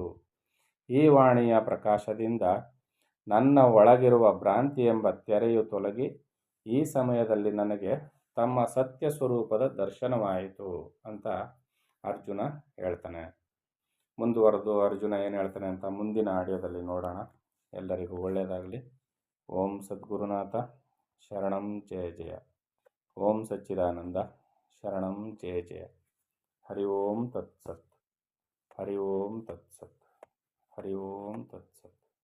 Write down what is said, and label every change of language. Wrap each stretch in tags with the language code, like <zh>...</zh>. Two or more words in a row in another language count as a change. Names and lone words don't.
<kn>ಈ ವಾಣಿಯ ಪ್ರಕಾಶದಿಂದ ನನ್ನ ಒಳಗಿರುವ ಭ್ರಾಂತಿ ಎಂಬ ತೆರೆಯು ತೊಲಗಿ ಈ ಸಮಯದಲ್ಲಿ ನನಗೆ ತಮ್ಮ ಸತ್ಯ ಸ್ವರೂಪದ ದರ್ಶನವಾಯಿತು ಅಂತ ಅರ್ಜುನ ಹೇಳ್ತಾನೆ. ಮುಂದುವರೆದು ಅರ್ಜುನ ಏನು ಹೇಳ್ತಾನೆ ಅಂತ ಮುಂದಿನ ಆಡಿಯೋದಲ್ಲಿ ನೋಡೋಣ. ಎಲ್ಲರಿಗೂ ಒಳ್ಳೆಯದಾಗಲಿ.</kn> <sa>ಓಂ ಸದ್ಗುರುನಾಥ ಶರಣಂ ಜಯ ಜಯ. ಓಂ ಸಚ್ಚಿದಾನಂದ ಶರಣಂ ಜಯ ಜಯ. ಹರಿ ಓಂ ತತ್ಸತ್. ಹರಿ ಓಂ ತತ್ಸತ್. ಹರಿ ಓಂ ತತ್ಸತ್.</sa>